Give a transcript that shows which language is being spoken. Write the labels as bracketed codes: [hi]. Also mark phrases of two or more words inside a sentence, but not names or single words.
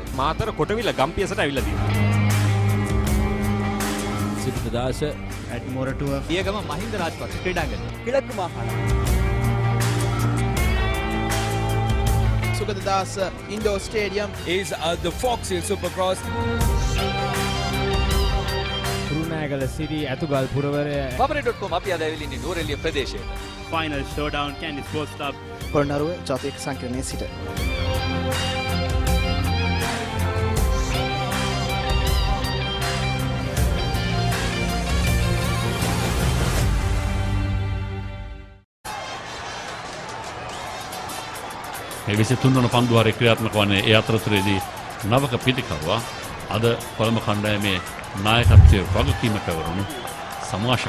[si] මාතර කොටවිල ගම්පියසට ඇවිල්ලා තියෙනවා. සිද්ධදාස ඇඩ්මෝරටුව පියගම මහින්ද රාජපක්ෂ ක්‍රීඩාංගණය [ta] கிழக்கு மாகாணம் சுகததாஸ் [en] indoor stadium is the Fox Hill Supercross කුරුණෑගල සිටි ඇතුගල් පුරවරය [si] Favourite.com අපි අද ඇවිල්ලා ඉන්නේ නෝරෙලිය ප්‍රදේශයේ. [en] Final showdown Candy Sports Club. [si] පොළොන්නරුව ජාතික සංකීර්ණයේ සිට මේ 23 වන පන්දු වාරයේ ක්‍රියාත්මක වන්නේ ඒ අතරතුරේදී නවක පිටිකරුවා අද කොළඹ කණ්ඩායමේ නායකත්වයේ වගකීම පැවරුණු සමාශා.